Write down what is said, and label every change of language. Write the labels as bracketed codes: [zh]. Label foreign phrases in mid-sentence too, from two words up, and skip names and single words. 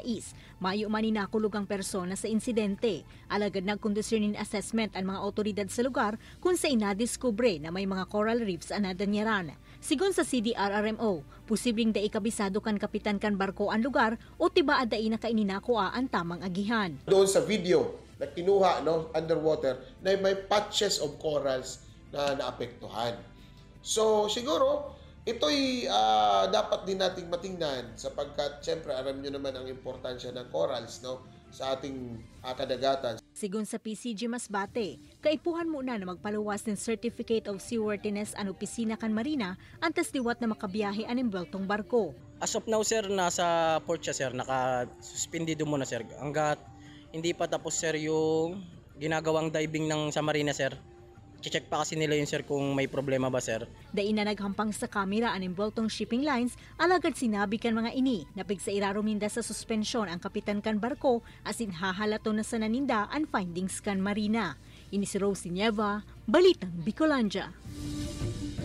[bik] Mayo man inakulog ang persona sa insidente. Alagad nagkondusyon nin assessment ang mga otoridad sa lugar kung sa inadiskubre na may mga coral reefs ang Nadanyaran. Sigon sa CDRRMO, posibleng dai kabisado kan kapitan kan barko ang lugar o tiba dai na kaininakoa ang tamang agihan. [tl] Doon sa video na kinuha underwater na may [en] patches of corals [tl] na naapektuhan. So siguro ito'y dapat din nating matingnan sapagkat siyempre alam nyo naman ang importansya ng corals sa ating kadagatan. [bik] Sigon sa PCG Masbate, kaipuhan muna na magpaluwas ng [en] Certificate of Seaworthiness [bik] ang opisina kan Marina antes liwat na makabiyahe ang imbeltong barko. [en] As of now [tl] sir, nasa port siya sir, naka-suspendido muna sir hanggat hindi pa tapos sir yung ginagawang diving ng sa Marina sir. I-check pa kasi nila yun sir kung may problema ba sir. [bik] Dai na naghampang sa kamera ang imbeltong shipping lines, alagad sinabi kan mga ini na pig sa iraruminda sa suspensyon ang kapitan kan barko asin hahalato na sa naninda ang findings kan Marina. Ini si Rosie Nieva, Balitang Bicolandia.